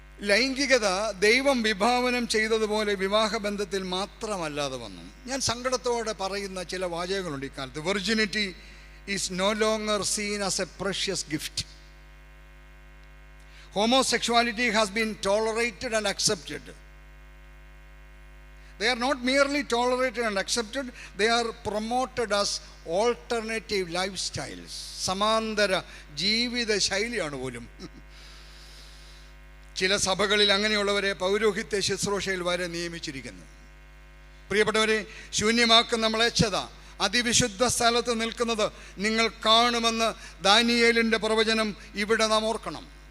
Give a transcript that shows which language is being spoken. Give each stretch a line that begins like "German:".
Malayalam: ലൈംഗികത ദൈവം വിഭാവനം ചെയ്തതുപോലെ വിവാഹബന്ധത്തിൽ മാത്രമല്ലാതെ വന്നു. ഞാൻ സങ്കടത്തോടെ പറയുന്ന ചില വാചകങ്ങളുണ്ട് ഇക്കാലത്ത്.
English: Virginity is no longer seen as a precious gift. Homosexuality has been tolerated and accepted. They are not merely tolerated and accepted, they are promoted as alternative lifestyles.
Malayalam: സമാന്തര ജീവിത ശൈലിയാണ് പോലും. ചില സഭകളിൽ അങ്ങനെയുള്ളവരെ പൗരോഹിത്യ ശുശ്രൂഷയിൽ വരെ നിയമിച്ചിരിക്കുന്നു. പ്രിയപ്പെട്ടവരെ, ശൂന്യമാക്കുന്ന മ്ലേച്ഛത അതിവിശുദ്ധ സ്ഥലത്ത് നിൽക്കുന്നത് നിങ്ങൾ കാണുമെന്ന് ദാനിയേലിൻ്റെ പ്രവചനം ഇവിടെ നാം ഓർക്കണം.